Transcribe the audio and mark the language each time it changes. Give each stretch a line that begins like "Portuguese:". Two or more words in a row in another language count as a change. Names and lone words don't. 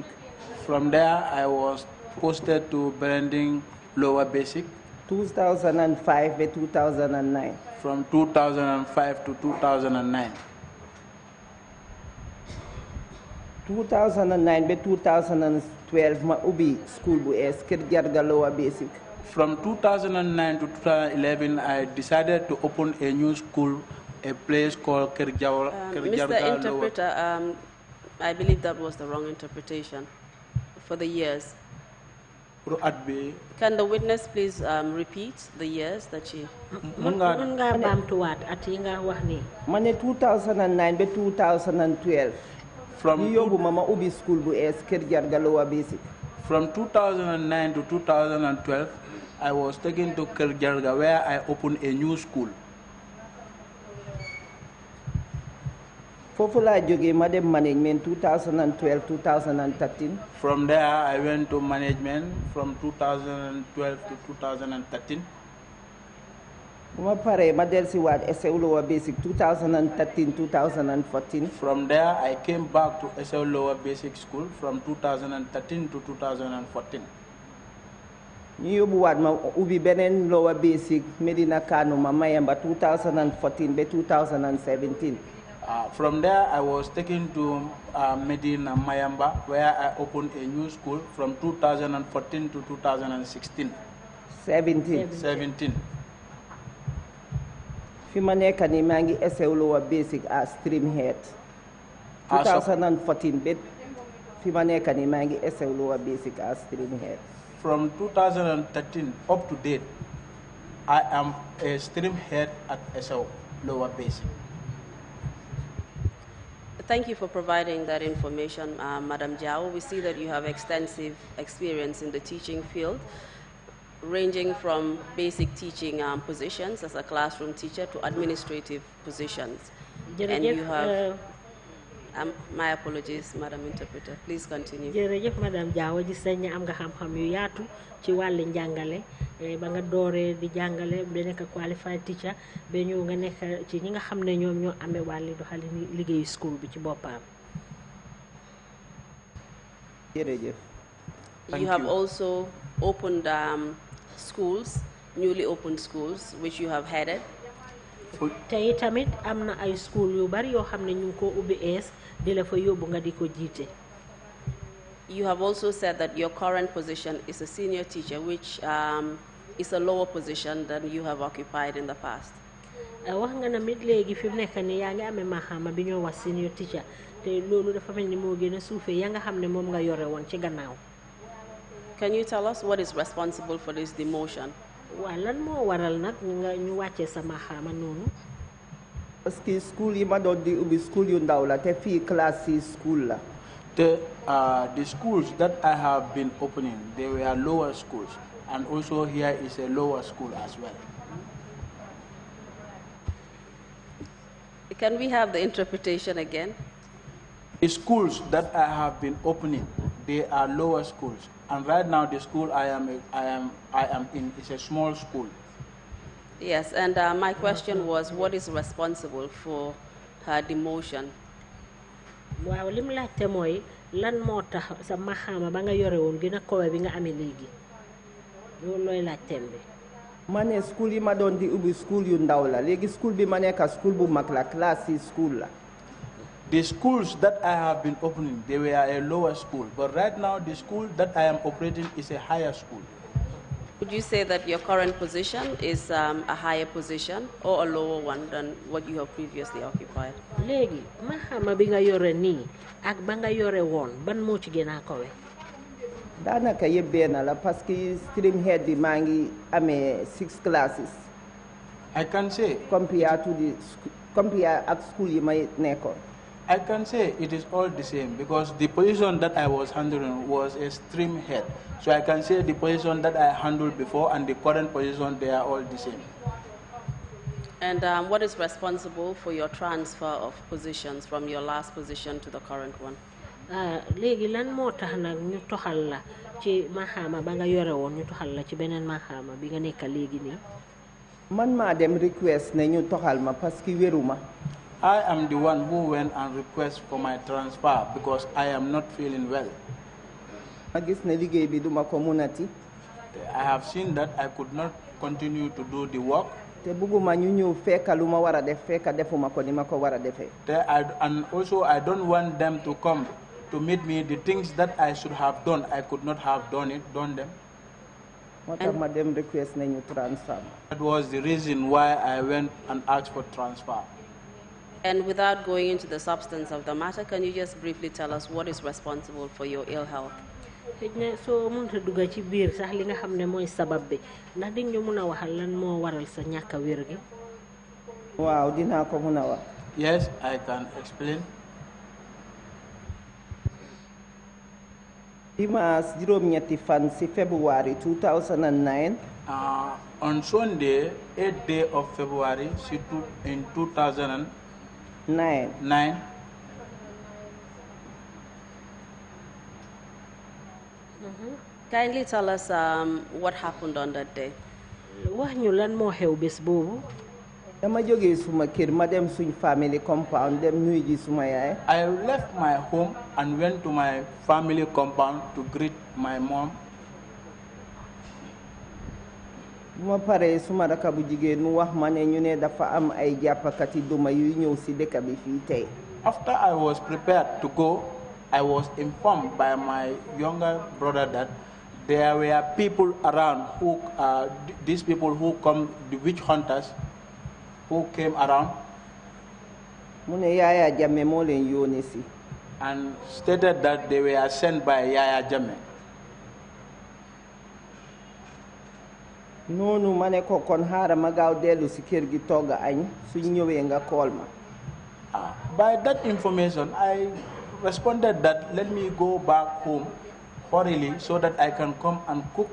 English: From there, I was posted to Berending lower basic. 2005 by 2009. From 2005 to 2009.
Wolof: 2009 by 2012 ma ubbi school bu ees Kër Jarga
English: lower basic. From 2009 to 2011, I decided to open a new school, a place called Jawo. Mr. Interpreter, I believe that was the wrong interpretation for the years. Can the witness please repeat the years that she...
Wolof: Mën nga baamtuwaat at yi nga wax ni. Ma ne 2009 by 2012. Ñu yóbbu ma ubbi school bu ees Kër Jarga
English: lower basic. From 2009 to 2012, I was taken to Kerjarga where I opened a new school.
Wolof: Foofu laa jógee ma dem management 2012-2013.
English: From there, I went to management from 2012 to 2013.
Wolof: Bu ma paree ma dellusiwaat SEW
English: lower basic
Wolof: 2013-2014.
English: From there, I came back to SEW lower basic school from 2013 to 2014.
Wolof: ñu yóbbuwaat ma ubbi beneen
English: lower basic
Wolof: Medina Kano ma Mayamba 2014 by 2017.
English: From there, I was taken to Medina Mayamba where I opened a new school from 2014 to 2016. 17.
Wolof: Fi ma nekk nii maa ngi SEW
English: lower basic as stream head.
Wolof: 2014 ba fi ma nekk nii maa ngi SEW
English: lower basic as stream head. from 2013 up to date, I am a stream head at SO, lower basic. Thank you for providing that information, Madam Jawo. We see that you have extensive experience in the teaching field, ranging from basic teaching positions as a classroom teacher to administrative positions. And you have, my apologies, Madam Interpreter. Please continue.
Wolof: jërëjëf madame Jawo gis nañ ne am nga xam-xam yu yaatu ci wàlli njàngale ba nga dooree di jàngale ba nekk
English: qualified teacher
Wolof: ba ñëw nga nekk ci ñi nga xam ne ñoom ñoo amee wàlli doxalin liggéeyu school bi ci boppam. jërëjëf.
English: You have also opened schools, newly opened schools, which you have headed.
Wolof: tey tamit am na ay school yu bari yoo xam ne ñu ngi ko ubbi ees di la fa yóbbu nga di ko jiite.
English: You have also said that your current position is a senior teacher, which is a lower position than you have occupied in the past.
Wolof: wax nga na mit léegi fi mu nekk nii yaa ngi amee maxaama bi ñoo wax
English: senior teacher
Wolof: te loolu dafa mel ni moo gën a suufee ya nga xam ne moom nga yore woon ci gannaaw.
English: Can you tell us what is responsible for this demotion?
Wolof: waa lan moo waral nag nga ñu wàccee sa maxaama noonu.
French: parce que
Wolof: school yi ma doon di ubbi school yu ndaw la te fii classe yi school la.
English: The schools that I have been opening, they were lower schools, and also here is a lower school as well. Can we have the interpretation again? The schools that I have been opening, they are lower schools, and right now the school I am in is a small school. Yes, and my question was, what is responsible for her demotion?
Wolof: waaw li mu laajte mooy lan moo tax sa maxaama ba nga yore woon gën a kowe bi nga amee léegi loolu looy laajteem bi. ma ne school yi ma doon di ubbi school yu ndaw la léegi school bi ma nekk school bu mag la classe yi school la.
English: The schools that I have been opening, they were a lower school, but right now the school that I am operating is a higher school. Would you say that your current position is a higher position or a lower one than what you have previously occupied?
Wolof: léegi maxaama bi nga yore nii ak ba nga yore woon ban moo ci gën a kowe. daanaka yëpp benn la
French: parce que
English: stream head
Wolof: bi maa ngi amee 6 classes.
English: I can say
Wolof: compare ak school yi may nekkoon.
English: I can say it is all the same because the position that I was handling was a stream head. So I can say the position that I handled before and the current position, they are all the same. And what is responsible for your transfer of positions from your last position to the current one?
Wolof: léegi lan moo tax nag ñu toxal la ci maxaama ba nga yore woon ñu toxal la ci beneen maxaama bi nga nekk léegi nii. man maa dem request ne ñu toxal ma
French: parce que
Wolof: wéruma.
English: I am the one who went and request for my transfer because I am not feeling well.
Wolof: ma gis ne liggéey bi duma ko munati.
English: I have seen that I could not continue to do the work.
Wolof: te bëgguma ñu ñëw fekk lu ma war a def fekk defuma ko ni ma ko war a defee.
English: And also I don't want them to come to meet me. The things that I should have done, I could not have done them.
Wolof: moo tax ma dem request ne ñu transfer.
English: That was the reason why I went and asked for transfer. And without going into the substance of the matter, can you just briefly tell us what is responsible for your ill health?
Wolof: xëy na soo mënta dugga ci biir sax li nga xam ne mooy sabab bi ndax di ñu mun a waxal lan moo waral sa ñàkk a wér gi. waaw dinaa ko mun a wax.
English: Yes, I can explain.
Wolof: dimanche juróom-ñetti fan ci February 2009.
English: On Sunday, 8th day of February in 2009. Kindly tell us what happened on that day.
Wolof: wax ñu lan moo xew bés boobu. dama jógee suma kër ma dem suñ
English: family compound
Wolof: dem nuyu ji suma yaay.
English: I left my home and went to my family compound to greet my mom.
Wolof: bu ma paree suma raka bu jigéen mu wax ma ne ñu ne dafa am ay jàppakati duma yuy ñëw ci dëkk bi fii tey.
English: After I was prepared to go, I was informed by my younger brother that there were people around who, these people who come, the witch hunters, who came around.
Wolof: mu ne Yaya Jammeh moo leen yónnee si.
English: And stated that they were sent by Yaya Jammeh.
Wolof: noonu ma ne ko kon xaaral ma gaaw dellu si kër gi togg añ suñ ñëwee nga call ma.
English: By that information, I responded that let me go back home hurriedly so that I can come and cook.